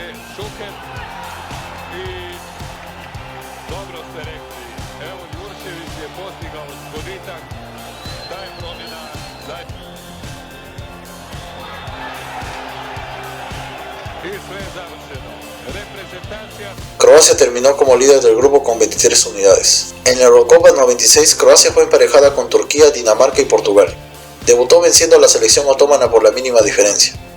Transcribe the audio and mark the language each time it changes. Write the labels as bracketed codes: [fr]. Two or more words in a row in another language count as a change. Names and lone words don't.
[hr] Šuker i dobro ste rekli, evo Jurčević je postigao zgoditak, ta je promjena zadnja. I sve je završeno. Reprezentacija [es] Croacia terminó como líder del grupo con 23 unidades. En la Eurocopa 96, Croacia fue emparejada con Turquía, Dinamarca y Portugal. Debutó venciendo a la selección otomana por la mínima diferencia.